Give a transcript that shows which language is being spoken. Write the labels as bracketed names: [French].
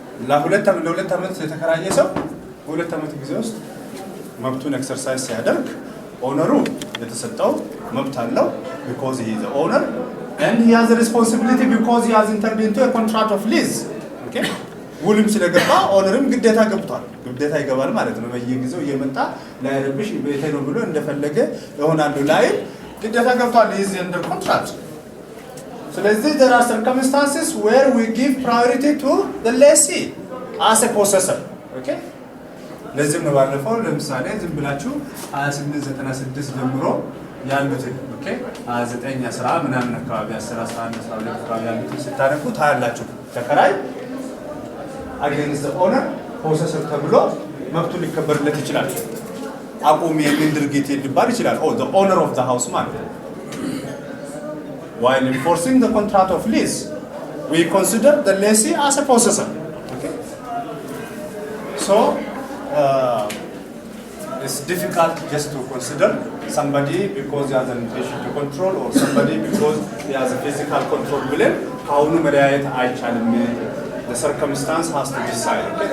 [Amharic] ለሁለት ዓመት የተከራየ ሰው በሁለት ዓመት ጊዜ ውስጥ መብቱን ኤክሰርሳይዝ ሲያደርግ ኦነሩ የተሰጠው መብት አለው [English] because he is the owner and he has a responsibility because he has entered into a contract of lease. okay? [Amharic] ውልም ስለገባ ኦነርም ግዴታ ገብቷል። ግዴታ ይገባል ማለት ነው። በየጊዜው እየመጣ ላይረብሽ ቤቴ ነው ብሎ እንደፈለገ ይሆናል ላይ ግዴታ ገብቷል። [English] is under contract. [Amharic] ስለዚህ [English] there are circumstances where we give priority to the lessee as a possessor. okay? [Amharic] ለዚህም ነው ባለፈው ለምሳሌ ዝም ብላችሁ 2896 ጀምሮ ያሉት ኦኬ 29 10 ምናምን አካባቢ 10 11 12 አካባቢ ያሉት ስታረቁ ታያላችሁ። ተከራይ against the owner possessor ተብሎ መብቱ ሊከበርለት ይችላል። አቁም የሚል ድርጊት ሊባል ይችላል። [English] the owner of the house ማለት while enforcing the contract of lease we consider the lessee as a possessor. okay? So it's difficult just to consider somebody because he has an intention to control or somebody because he has a physical control [Amharic] ብለን ካሁኑ መለያየት አይቻልም። [English] The circumstance has to decide. Okay?